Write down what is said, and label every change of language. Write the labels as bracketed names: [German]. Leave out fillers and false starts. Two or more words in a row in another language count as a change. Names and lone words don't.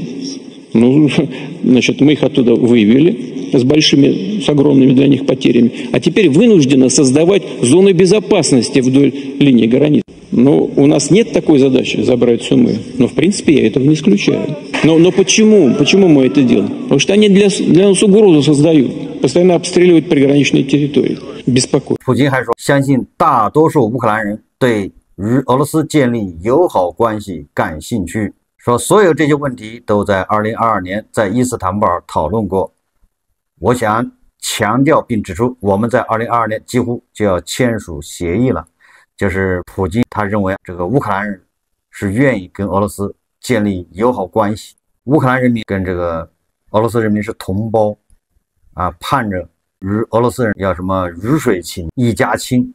[Russian] Ну, значит, мы их оттуда вывели с огромными для них потерями, а теперь вынуждены создавать зоны безопасности вдоль линии границ. Но у нас нет такой задачи забрать Сумы, но в принципе я этого не исключаю. Но почему? Почему мы это делаем? Потому что они для нас угрозу создают, постоянно обстреливают приграничные территории. Беспокоит. [Chinese] 普京还说，相信大多数乌克兰人对与俄罗斯建立友好关系感兴趣，说所有这些问题都在2022年在伊斯坦布尔讨论过。我想强调并指出，我们在2022年几乎就要签署协议了，就是普京他认为这个乌克兰人是愿意跟俄罗斯建立友好关系，乌克兰人民跟这个俄罗斯人民是同胞盼着与俄罗斯人要什么鱼水情一家亲。